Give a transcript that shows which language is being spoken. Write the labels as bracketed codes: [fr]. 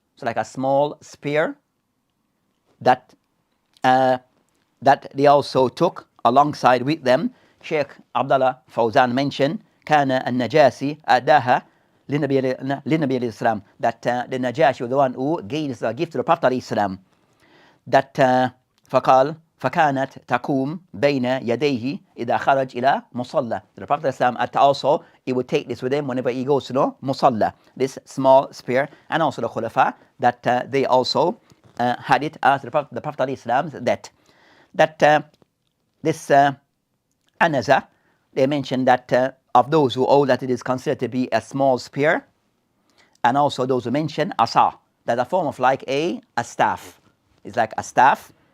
[en] So like a small spear that that they also took alongside with them. Sheikh Abdullah Fawzan mentioned كان النجاشي أداها للنبي عليه السلام, that the Najashi was the one who gave the gift to the Prophet عليه السلام. [ar] That فقال فكانت تقوم بين يديه إذا خرج إلى مصلى. [en] The Prophet عليه السلام also, he would take this with him whenever he goes to the مصلى, this small spear. And also the Khulafa, that they also had it as the Prophet عليه السلام, that this anaza, they mentioned that of those who hold that it is considered to be a small spear, and also those who mention asa, that a form of like a staff. It's like a staff.